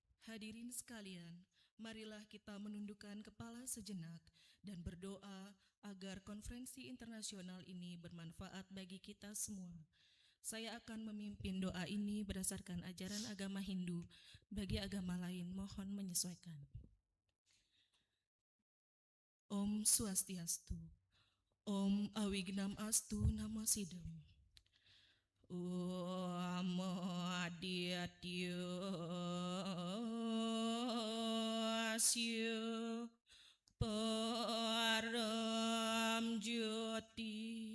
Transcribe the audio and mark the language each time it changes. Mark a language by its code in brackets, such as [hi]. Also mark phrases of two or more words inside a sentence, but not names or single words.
[id] Hadirin sekalian, marilah kita menundukkan kepala sejenak dan berdoa agar konferensi internasional ini bermanfaat bagi kita semua. Saya akan memimpin doa ini berdasarkan ajaran agama Hindu. Bagi agama lain, mohon menyesuaikan. [sa] ॐ स्वस्त्यस्तु. ॐ अविघ्नम् अस्तु नमो सिद्धम्. ॐ आदित्य अस्य परम् ज्योति